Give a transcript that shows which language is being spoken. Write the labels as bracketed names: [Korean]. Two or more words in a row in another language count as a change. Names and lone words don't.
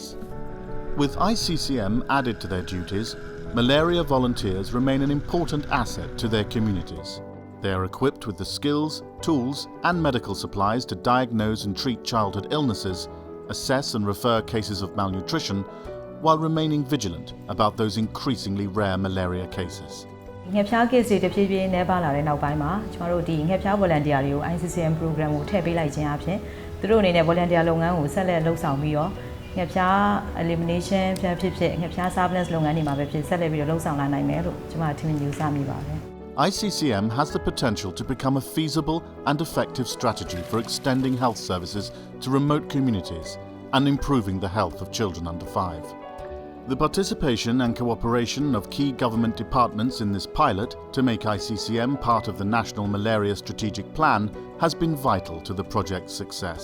[English] With iCCM added to their duties, malaria volunteers remain an important asset to their communities. They are equipped with the skills, tools and medical supplies to diagnose and treat childhood illnesses, assess and refer cases of malnutrition, while remaining vigilant about those increasingly rare malaria cases. [Burmese] ငှက်ဖျား case တွေတဖြည်းဖြည်းနှဲပါလာတဲ့နောက်ပိုင်းမှာကျွန်တော်တို့ဒီငှက်ဖျား volunteer တွေကို iCCM program ကိုထည့်ပေးလိုက်ခြင်းအပြင်သူတို့အနေနဲ့ volunteer လုပ်ငန်းကိုဆက်လက်လှုပ်ဆောင်ပြီးတော့ငှက်ဖျား elimination ဖြစ်ဖြစ်ငှက်ဖျား surveillance လုပ်ငန်းတွေမှာပဲဖြစ်ဆက်လက်ပြီးတော့လှုပ်ဆောင်လာနိုင်မယ်လို့ကျွန်မထင်မြင်ယူဆမိပါတယ် [English] iCCM has the potential to become a feasible and effective strategy for extending health services to remote communities and improving the health of children under 5. The participation and cooperation of key government departments in this pilot to make iCCM part of the National Malaria Strategic Plan has been vital to the project's success.